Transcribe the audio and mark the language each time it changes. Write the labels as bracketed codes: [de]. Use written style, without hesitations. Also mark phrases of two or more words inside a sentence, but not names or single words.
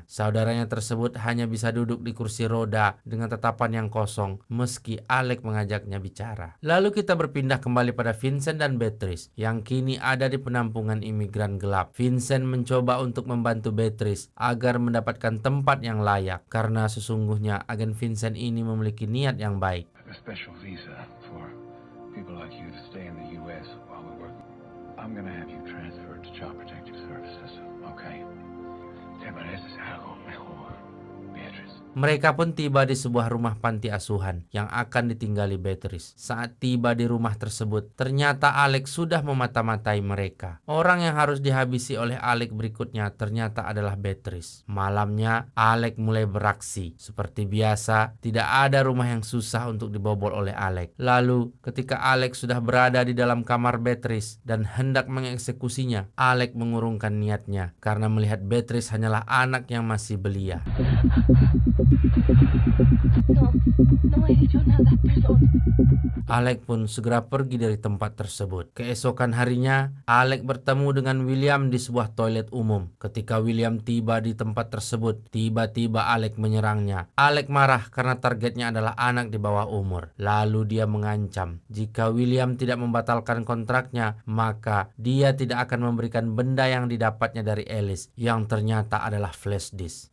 [id] Saudaranya tersebut hanya bisa duduk di kursi roda dengan tatapan yang kosong meski Alec mengajaknya bicara. Lalu kita berpindah kembali pada Vincent dan Beatrice yang kini ada di penampungan imigran gelap. Vincent mencoba untuk membantu Beatrice agar mendapatkan tempat yang layak karena sesungguhnya agen Vincent ini memiliki niat yang baik. [en] A special visa for people like you to stay in the U.S. while we work. I'm gonna have you transferred to Child Protective Services, okay? [es] Te mereces algo mejor, Beatrice. [id] Mereka pun tiba di sebuah rumah panti asuhan yang akan ditinggali Beatrice. Saat tiba di rumah tersebut, ternyata Alex sudah memata-matai mereka. Orang yang harus dihabisi oleh Alex berikutnya ternyata adalah Beatrice. Malamnya, Alex mulai beraksi. Seperti biasa, tidak ada rumah yang susah untuk dibobol oleh Alex. Lalu, ketika Alex sudah berada di dalam kamar Beatrice dan hendak mengeksekusinya, Alex mengurungkan niatnya karena melihat Beatrice hanyalah anak yang masih belia. [es] No, no he hecho nada, perdón. [id] Alex pun segera pergi dari tempat tersebut. Keesokan harinya, Alex bertemu dengan William di sebuah toilet umum. Ketika William tiba di tempat tersebut, tiba-tiba Alex menyerangnya. Alex marah karena targetnya adalah anak di bawah umur. Lalu dia mengancam, jika William tidak membatalkan kontraknya, maka dia tidak akan memberikan benda yang didapatnya dari Alice, yang ternyata adalah [en] flash disk.